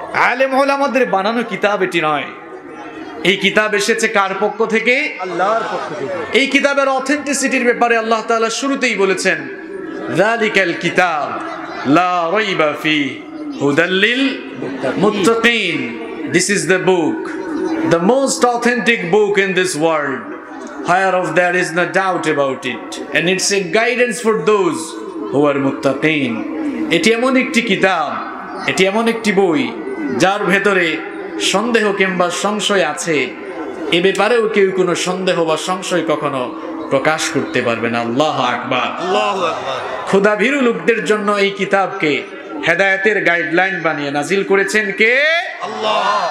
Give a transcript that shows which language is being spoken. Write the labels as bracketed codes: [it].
[bn] আলেম ওলামাদের বানানো কিতাব এটি নয়। এই কিতাব এসেছে কার পক্ষ থেকে? আল্লাহর পক্ষ থেকে। এই কিতাবের অথেন্টিসিটির ব্যাপারে আল্লাহ তাআলা শুরুতেই বলেছেন, [ar] যালিকাল কিতাব লা রাইবা ফিহি হুদাল লিল মুত্তাকিন। [en] This is the book, the most authentic book in this world, whereof there is no doubt about it, and it's a guidance for those who are muttaqin. [bn] এটি এমন একটি কিতাব, এটি এমন একটি বই যার ভেতরে সন্দেহ কিংবা সংশয় আছে, এ ব্যাপারেও কেউ কোনো সন্দেহ বা সংশয় কখনো প্রকাশ করতে পারবে না। আল্লাহু আকবার, আল্লাহু আকবার। খোদাভীরু লোকদের জন্য এই কিতাবকে হেদায়েতের গাইডলাইন বানিয়ে নাজিল করেছেন কে? আল্লাহ।